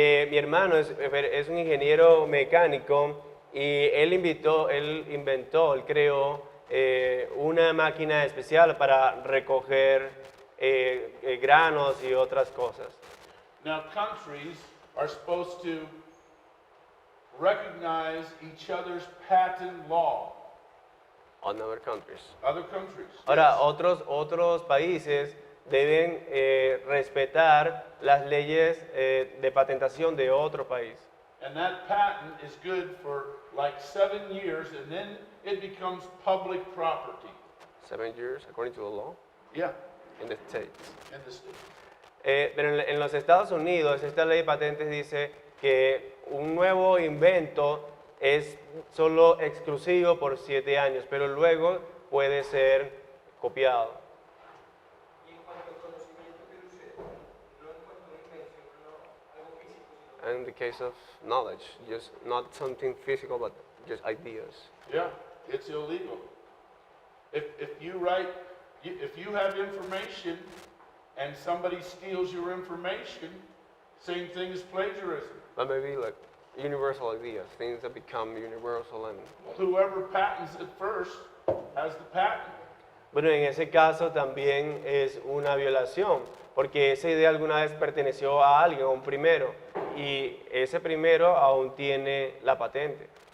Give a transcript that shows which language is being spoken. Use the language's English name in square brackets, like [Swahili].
[Spanish] Mi hermano es un ingeniero mecánico y él él creó una máquina especial para recoger granos y otras cosas. [English] Now, countries are supposed to recognize each other's patent law. On other countries. Other countries. [Spanish] Ahora, [English] yes. [Spanish] otros países deben respetar las leyes de patentación de otro país. [English] And that patent is good for like 7 years, and then it becomes public property. 7 years, according to the law, Yeah, in the States. in the States. [Spanish] Pero en los Estados Unidos, esta ley de patentes dice que un nuevo invento es solo exclusivo por 7 años, pero luego puede ser copiado. Y en cuanto al conocimiento que usted, no en cuanto a una invención, no algo físico, sino [English] And in the case of knowledge, just not something physical, but just ideas. Yeah, it's illegal. If you have information and somebody steals your information, same thing as plagiarism. But maybe like universal ideas, things that become universal and... Whoever patents it first has the patent. [Spanish] Bueno, en ese caso también es una violación, porque esa idea alguna vez perteneció a alguien, a un primero, y ese primero aún tiene la patente.